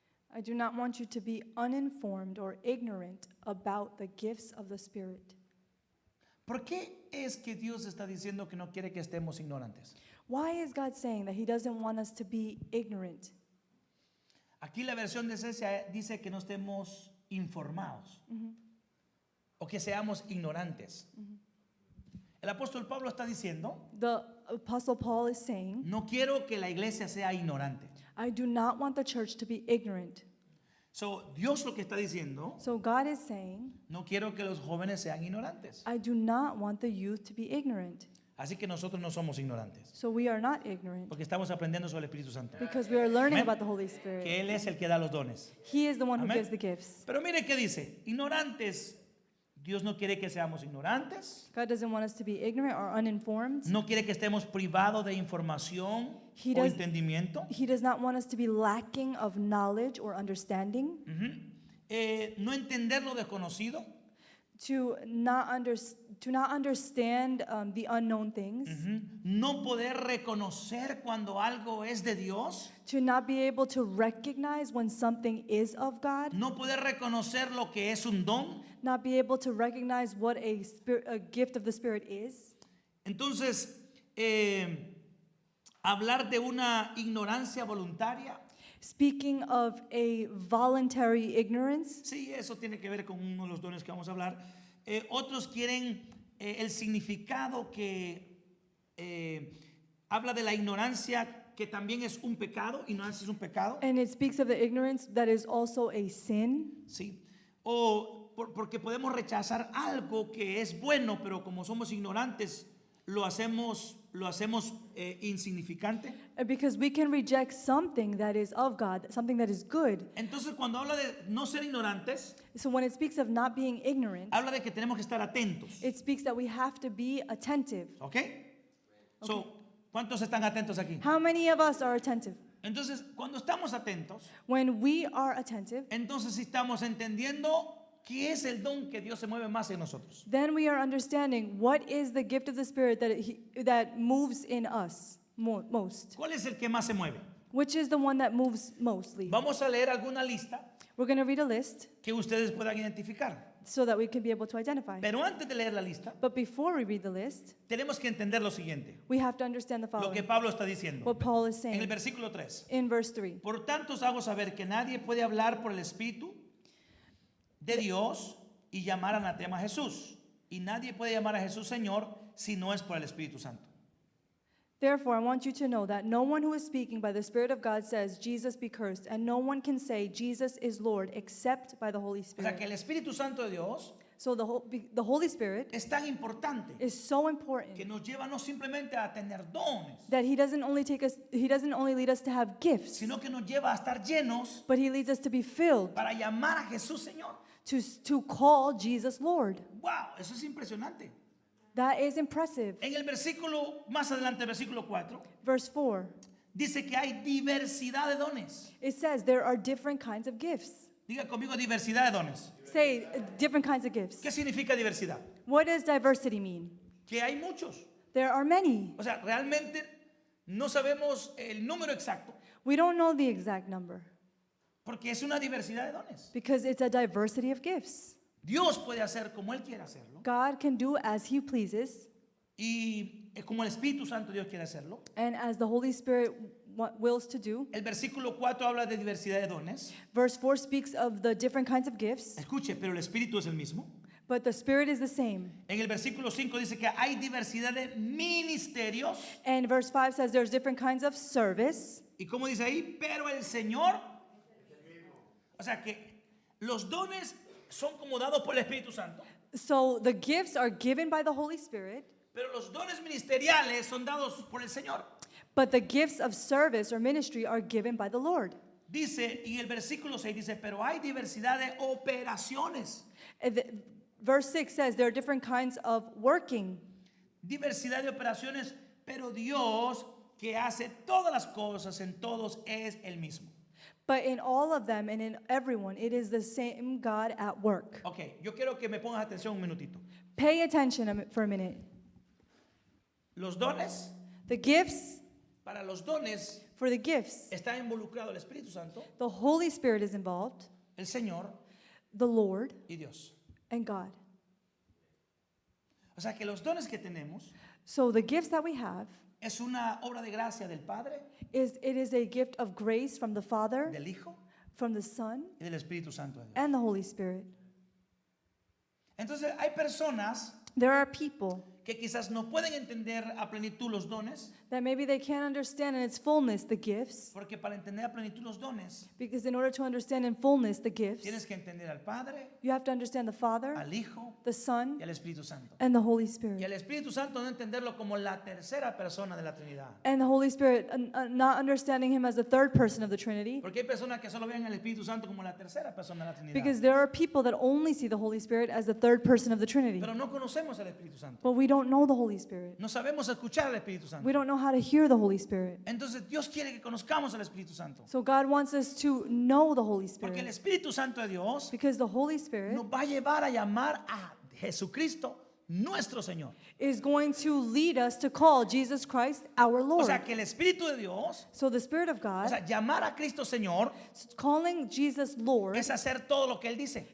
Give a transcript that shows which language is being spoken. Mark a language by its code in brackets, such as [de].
[en] I do not want you to be uninformed or ignorant about the gifts of the Spirit. [es] ¿Por qué es que Dios está diciendo que no quiere que estemos ignorantes? [en] Why is God saying that He doesn't want us to be ignorant? [es] Aquí la versión de Cesia dice que no estemos informados o que seamos ignorantes. El apóstol Pablo está diciendo: [en] The Apostle Paul is saying, [es] no quiero que la iglesia sea ignorante. [en] I do not want the church to be ignorant. [es] So, Dios lo que está diciendo: [en] So God is saying, [es] no quiero que los jóvenes sean ignorantes. [en] I do not want the youth to be ignorant. [es] Así que nosotros no somos ignorantes, [en] So we are not ignorant [es] porque estamos aprendiendo sobre el Espíritu Santo, [en] because we are learning Amen. about the Holy Spirit. [es] que Él es el que da los dones. [en] He is the one who Amen. gives the gifts. [es] Pero mire qué dice: ignorantes. Dios no quiere que seamos ignorantes, [en] God doesn't want us to be ignorant or uninformed. [es] no quiere que estemos privados de información [en] He [es] o [en] does- [es] entendimiento. [en] He does not want us to be lacking of knowledge or understanding, [es] No entender lo desconocido, [en] to not understand the unknown things, [es] no poder reconocer cuando algo es de Dios, [en] to not be able to recognize when something is of God, [es] no poder reconocer lo que es un don. [en] not be able to recognize what a gift of the Spirit is. [es] Entonces, hablar de una ignorancia voluntaria, [en] Speaking of a voluntary ignorance, [es] sí, eso tiene que ver con uno de los dones que vamos a hablar. Otros quieren el significado que habla de la ignorancia, que también es un pecado. Ignorancia es un pecado, [en] and it speaks of the ignorance that is also a sin. [es] sí. O porque podemos rechazar algo que es bueno, pero como somos ignorantes, lo hacemos insignificante. [en] Because we can reject something that is of God, something that is good. [es] Entonces, cuando habla de no ser ignorantes, [en] So when it speaks of not being ignorant, [es] habla de que tenemos que estar atentos. [en] it speaks that we have to be attentive. [es] ¿Ok? So, ¿cuántos están atentos aquí? [en] How many of us are attentive? [es] Entonces, cuando estamos atentos, [en] When we are attentive, [es] entonces sí estamos entendiendo qué es el don que Dios se mueve más en nosotros. [en] then we are understanding what is the gift of the Spirit that moves in us most. [es] ¿Cuál es el que más se mueve? [en] Which is the one that moves mostly? [es] Vamos a leer alguna lista [en] We're going to read a list [es] que ustedes puedan identificar. [en] so that we can be able to identify. [es] Pero antes de leer la lista, [en] But before we read the list, [es] tenemos que entender lo siguiente, [en] we have to understand the [es] lo que [en] following. [es] Pablo está diciendo. [en] What Paul is [es] En el [en] saying [es] versículo 3. [en] in verse 3. [es] Por tanto os hago saber que nadie puede hablar por el Espíritu de Dios y llamar anatema a Jesús. Y nadie puede llamar a Jesús Señor si no es por el Espíritu Santo. [en] Therefore, I want you to know that no one who is speaking by the Spirit of God says, Jesus be cursed, and no one can say, Jesus is Lord, except by the Holy [es] O sea que [en] Spirit. [es] el Espíritu Santo de Dios [en] So the Holy Spirit [es] es tan importante [en] is so [es] que [en] important [es] nos lleva no simplemente a tener dones, [en] that He doesn't only lead us to have gifts, [es] sino que nos lleva a estar llenos [en] but He leads us to be filled, [es] para llamar a Jesús Señor. [en] to call Jesus Lord. [es] Wow, eso es impresionante. [en] That is impressive. [es] En el versículo, más adelante, versículo 4, [en] Verse 4, [es] dice que hay diversidad de dones. [en] it says there are different kinds of gifts. [es] Diga conmigo diversidad de dones. [en] Say different kinds of gifts. [es] ¿Qué significa diversidad? [en] What does diversity mean? [es] Que hay muchos. [en] There are many. [es] O sea, realmente no sabemos el número exacto [en] We don't know the exact number [es] porque es una diversidad de dones. [en] because it's a diversity of gifts. [es] Dios puede hacer como Él quiere hacerlo [en] God can do as He pleases, [es] y como el Espíritu Santo Dios quiere hacerlo. [en] and as the Holy Spirit wills to do. [es] El versículo 4 habla de diversidad de dones. [en] Verse 4 speaks of the different kinds of gifts, [es] Escuche, pero el Espíritu es el mismo. [en] but the Spirit is the same. [es] En el versículo 5 dice que hay diversidad de ministerios. [en] And verse 5 says there's different kinds of service. [es] ¿Y cómo dice ahí? Pero el Señor. O sea que los dones son como dados por el Espíritu Santo. [en] So the gifts are given by the Holy Spirit, [es] Pero los dones ministeriales son dados por el Señor. [en] but the gifts of service or ministry are given by the Lord. [es] Dice, y el versículo 6 dice, pero hay diversidad de operaciones. [en] Verse 6 says there are different kinds of working. [es] Diversidad de operaciones, pero Dios que hace todas las cosas en todos es el mismo. [en] But in all of them and in everyone, it is the same God at work. [es] Ok, yo quiero que me pongas atención un minutito. [en] Pay attention for a minute. [es] Los dones, [en] The gifts, [es] para los dones [en] for the gifts, [es] está involucrado el Espíritu Santo, [en] the Holy Spirit is involved, [es] el Señor [en] the Lord, [es] y Dios. [en] and God. [es] O sea que los dones que tenemos [en] So the gifts that we have, [es] es una obra de gracia del Padre, [en] it is a gift of grace from the Father, [es] del Hijo [en] from the Son, [es] y del Espíritu Santo de Dios. [en] and the Holy Spirit. [es] Entonces hay personas [en] There are people [es] que quizás no pueden entender a plenitud los dones, [en] that maybe they can't understand in its fullness the gifts, [es] porque para entender a plenitud los dones [en] because in order to understand in fullness the gifts, [es] tienes que entender al Padre, [en] you have to understand the Father, [es] al Hijo [en] the Son, [es] y al Espíritu Santo. [en] and the Holy [es] Y [en] Spirit. [es] al Espíritu Santo no entenderlo como la tercera persona de la Trinidad. [en] And the Holy Spirit, not understanding Him as the third person of the Trinity, [es] Porque hay personas que solo ven al Espíritu Santo como la tercera persona de la Trinidad. [en] because there are people that only see the Holy Spirit as the third person of the Trinity. [es] Pero no conocemos al Espíritu Santo. [en] But we don't know the Holy Spirit. [es] No sabemos escuchar al Espíritu Santo. [en] We don't know how to hear the Holy Spirit. [es] Entonces Dios quiere que conozcamos al Espíritu Santo. [en] So God wants us to know the Holy [es] Porque el [en] Spirit, [es] Espíritu Santo de Dios [en] because the Holy Spirit [es] nos va a llevar a llamar a Jesucristo nuestro Señor. [en] is going to lead us to call Jesus Christ our [es] O [en] Lord. [es] sea, que el Espíritu de Dios, [en] So the Spirit of [es] o [en] God, [es] sea, llamar a Cristo Señor [en] calling Jesus Lord, [es] es hacer todo lo que Él dice.